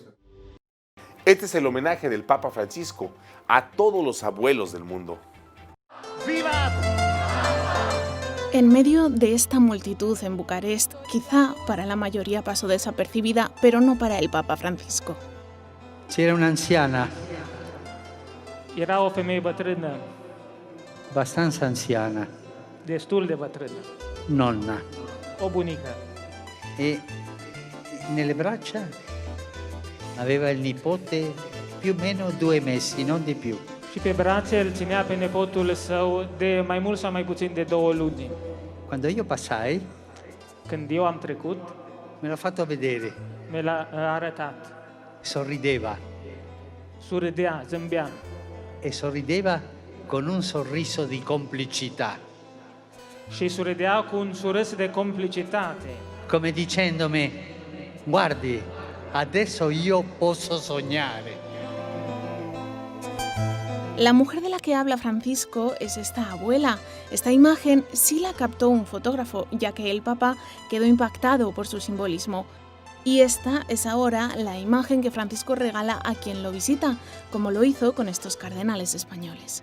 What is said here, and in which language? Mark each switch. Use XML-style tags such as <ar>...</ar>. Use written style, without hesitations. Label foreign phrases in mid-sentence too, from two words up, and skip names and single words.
<es>Este es el homenaje del Papa Francisco a todos los abuelos del mundo. ¡Viva! En medio de esta multitud en Bucarest, quizá para la mayoría pasó desapercibida, pero no para el Papa Francisco.</es> <it>C'era un'anziana,</it> <ro>Era o femeie bătrână,</ro> <it>abbastanza anziana,</it> <ro>destul de bătrână,</ro> <it>nonna,</it> <ro>o bunică.</ro> <it>e nelle braccia aveva il nipote più o meno 2 mesi, non di più.</it> <ro>Și pe brațe îl ținea pe nepotul său de mai mult sau mai puțin de 2 luni.</ro> <it>Quando io passai,</it> <ro>Când eu am trecut,</ro> <it>me l'ha fatto vedere,</it> <ro>mi l-a arătat.</ro> <it>sorrideva</it> <ro>Surâdea, zâmbea</ro> <it>e sorrideva con un sorriso di complicità,</it> <ro>și surâdea cu un surâs de complicitate,</ro> <it>come dicendomi: guardi, adesso io posso sognare.</it> <es>La mujer de la que habla Francisco es esta abuela. Esta imagen sí la captó un fotógrafo, ya que el Papa quedó impactado por su simbolismo. Y esta es ahora la imagen que Francisco regala a quien lo visita, como lo hizo con estos cardenales españoles.</es>